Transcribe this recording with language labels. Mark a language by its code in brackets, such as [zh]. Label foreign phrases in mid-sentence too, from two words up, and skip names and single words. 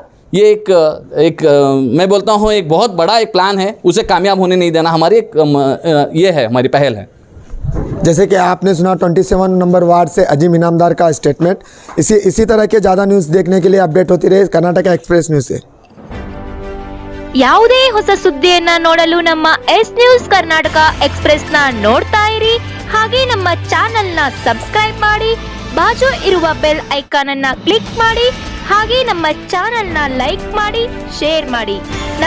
[hi] ये एक मैं बोलता हूँ एक बहुत बड़ा एक प्लान है, उसे कामयाब होने नहीं देना हमारी एक ये है, हमारी पहल है। जैसे कि आपने सुना 27 नंबर वार्ड से अजीम इनामदार का स्टेटमेंट। इसी तरह के ज़्यादा न्यूज़ देखने के लिए अपडेट होती रहे कर्नाटक एक्सप्रेस न्यूज़ से। [kn] ಯಾವುದೇ ಹೊಸ ಸುದ್ದಿಯನ್ನ ನೋಡಲು ನಮ್ಮ ಎಸ್ ನ್ಯೂಸ್ ಕರ್ನಾಟಕ ಎಕ್ಸ್‌ಪ್ರೆಸ್ ನ ನೋಡ್ತಾ ಇರಿ, ಹಾಗೆ ನಮ್ಮ ಚಾನೆಲ್ ನ ಸಬ್ಸ್ಕ್ರೈಬ್ ಮಾಡಿ, ಬಾಜು ಇರುವ [en] bell icon [kn] ಅನ್ನ ಕ್ಲಿಕ್ ಮಾಡಿ, ಹಾಗೆ ನಮ್ಮ ಚಾನೆಲ್ ನ ಲೈಕ್ ಮಾಡಿ, ಶೇರ್ ಮಾಡಿ.